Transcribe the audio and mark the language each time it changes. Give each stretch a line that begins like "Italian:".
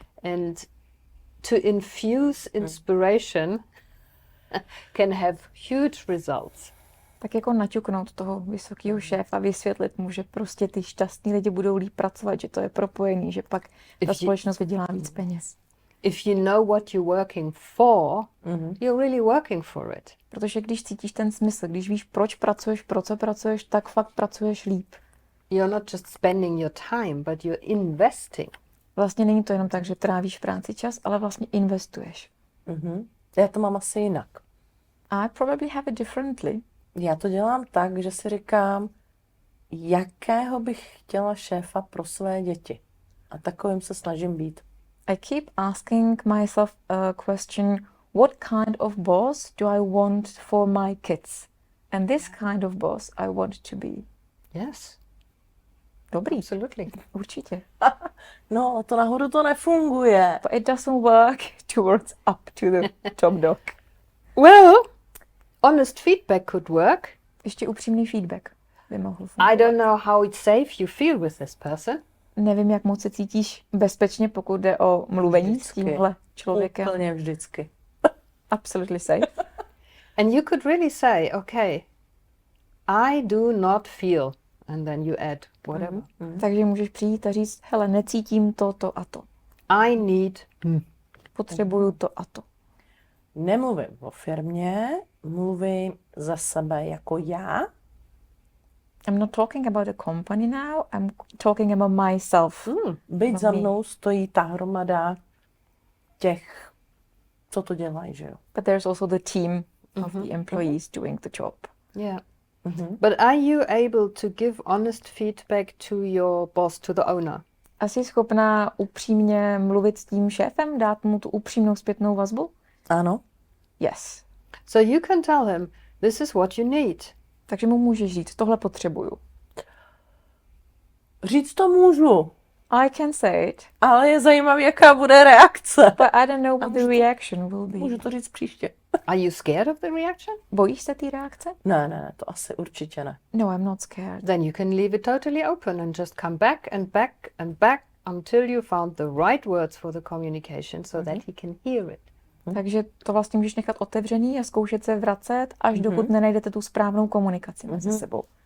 English: And to infuse inspiration can have huge results.
Czech: Tak jako naťuknout toho vysokého šéfa, vysvětlit mu, že prostě ty šťastní lidi budou líp pracovat, že to je propojený, že pak ta společnost vydělá víc peněz.
English: If you know what you're working for, you're really working for it.
Czech: Protože když cítíš ten smysl, když víš, proč pracuješ, pro co pracuješ, tak fakt pracuješ líp.
English: You're not just spending your time, but you're investing.
Czech: Vlastně není to jenom tak, že trávíš v práci čas, ale vlastně investuješ. Já to mám asi jinak.
English: I probably have it differently.
Czech: Já to dělám tak, že si říkám, jakého bych chtěla šéfa pro své děti. A takovým se snažím být.
English: I keep asking myself a question, what kind of boss do I want for my kids? And this kind of boss I want to be. Yes,
Czech: Dobrý,
English: absolutely.
Czech: určitě. No, ale to nahoru to nefunguje.
English: But it doesn't work towards up to the top dog. Well, honest feedback could work.
Czech: Ještě upřímný feedback by mohl fungovat.
English: I don't know how safe you feel with this person.
Czech: Nevím, jak moc se cítíš bezpečně, pokud jde o mluvení s tímhle člověkem. Úplně vždycky.
English: Absolutely safe. And you could really say, okay, I do not feel, and then you add whatever.
Czech: Takže můžeš přijít a říct, hele, necítím to a to.
English: I need.
Czech: Potřebuju to a to. Nemluvím o firmě, mluvím za sebe jako já.
English: I'm not talking about a company now, I'm talking about myself.
Czech: Byť za mnou stojí ta hromada těch, co to dělají, že jo.
English: But there's also the team of the employees doing the job. Yeah. But are you able to give honest feedback to your boss, to the owner?
Czech: A jsi schopná upřímně mluvit s tím šéfem, dát mu tu upřímnou zpětnou vazbu? Ano.
English: Yes. So you can tell him, this is what you need.
Czech: Takže mu můžeš říct, tohle potřebuju. Říct to můžu,
English: I can say it,
Czech: ale je zajímavý, jaká bude reakce.
English: but I don't know what the reaction will be.
Czech: Můžu to říct příště.
English: Are you scared of the reaction?
Czech: Bojíš se té reakce? Ne, to asi určitě ne.
English: No, I'm not scared. Then you can leave it totally open and just come back and back and back until you found the right words for the communication so that he can hear it.
Czech: Takže to vlastně můžeš nechat otevřený a zkoušet se vracet, až dokud nenajdete tu správnou komunikaci mezi sebou.